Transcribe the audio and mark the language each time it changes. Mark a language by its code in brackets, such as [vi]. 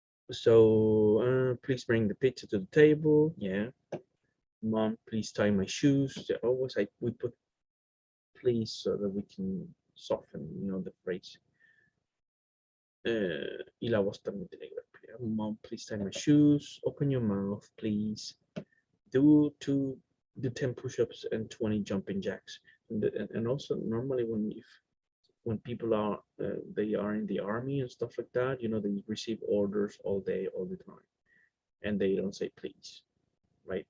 [en] So please bring the pizza to the table. Yeah. Mom, please tie my shoes. So always we put please so that we can soften, you know, the phrase. [es] Y la voz también tiene que ver. [en] Mom, please tie my shoes. Open your mouth, please. Do 10 push-ups and 20 jumping jacks. And also normally when people are they are in the army and stuff like that, you know, they receive orders all day, all the time, and they don't say please, right?